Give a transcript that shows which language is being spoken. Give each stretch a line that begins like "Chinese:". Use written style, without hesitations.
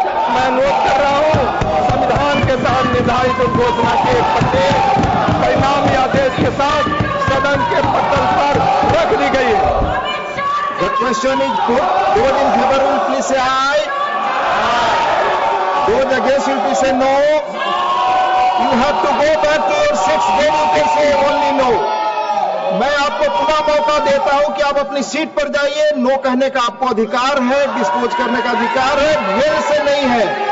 Hindi: मैं अनुरोध कर रहा हूं, संविधान के तहत निर्धारित घोषणा के प्रत्येक परिणामी आदेश के साथ सदन के पटल पर रख दी गई है।
English: The question is put. Those in favor will please say aye. Those against will please say no. You have to go back to your seats. Then you can say only no.
Hindi: मैं आपको पुनः मौका देता हूं कि आप अपनी seat पर जाइए। नो कहने का आपको अधिकार है, डिस्पोज करने का अधिकार है, वेल से नहीं है।